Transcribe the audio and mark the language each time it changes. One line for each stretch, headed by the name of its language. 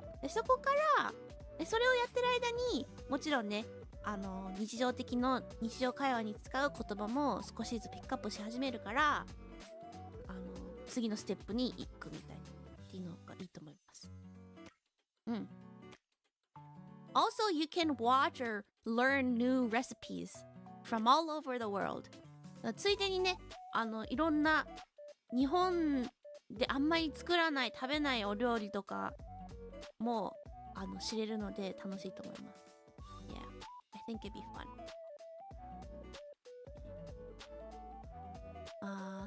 Japanese: でそこからそれをやってる間にもちろんね、日常会話に使う言葉も少しずつピックアップし始めるから、次のステップに行くみたいなっていうのがいいと思います。
English: Also, you can watch or learn new recipes from all over the world.
Japanese: ついでにね、いろんな日本であんまり作らない食べないお料理とかも知れるので楽しいと思います。
English: Yeah, I think it'd be fun.